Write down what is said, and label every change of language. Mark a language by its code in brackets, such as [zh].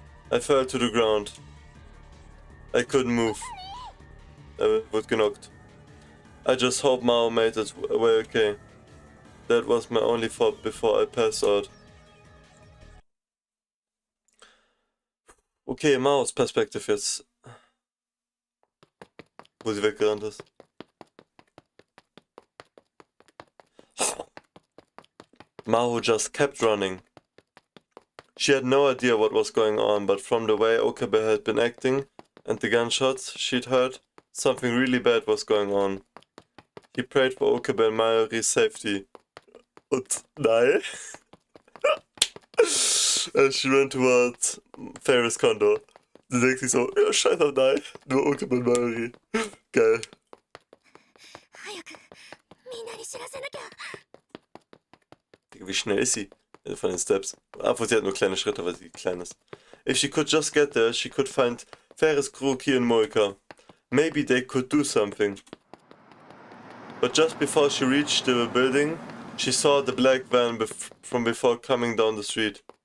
[en] I fell to the ground. I couldn't move. I was knocked. I just hope Mao made it away okay. That was my only thought before I passed out. [de] Okay, Maos Perspektive jetzt. Wo sie weggerannt ist. [en] Mao just kept running. She had no idea what was going on, but from the way Okabe had been acting and the gunshots she'd heard, something really bad was going on. He prayed for Okabe and Mayuri's safety. [de] Und nein. [en] As she ran towards Ferris Condor. [de] Sie denkt sich so, ja, scheiß auf nein, nur Okabe und Mayuri. Geil. Wie schnell ist sie? Von den Steps. Obwohl sie hat nur kleine Schritte, weil sie klein ist. [en] If she could just get there, she could find Ferris, Kuroki and Moika. Maybe they could do something. But just before she reached the building, she saw the black van from before coming down the street.